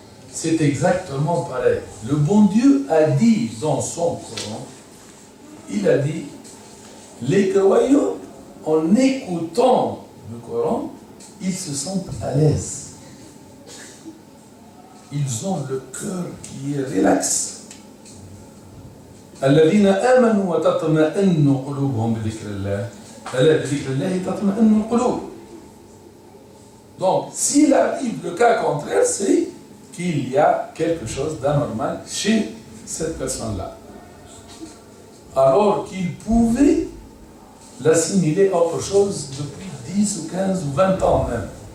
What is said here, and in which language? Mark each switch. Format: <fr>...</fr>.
<fr>C'est exactement pareil. Le bon Dieu a dit dans son Coran, il a dit, les croyants, en écoutant le Coran, ils se sentent à l'aise. Ils ont le cœur qui est relax.</fr> <ar>الذين آمنوا وتطمئن قلوبهم بذكر الله ألا بذكر الله تطمئن القلوب.</ar> <fr>Donc, s'il arrive le cas contraire, c'est qu'il y a quelque chose d'anormal chez cette personne-là. Alors qu'il pouvait l'assimiler à autre chose depuis 10 ou 15 ou 20 ans même.</fr>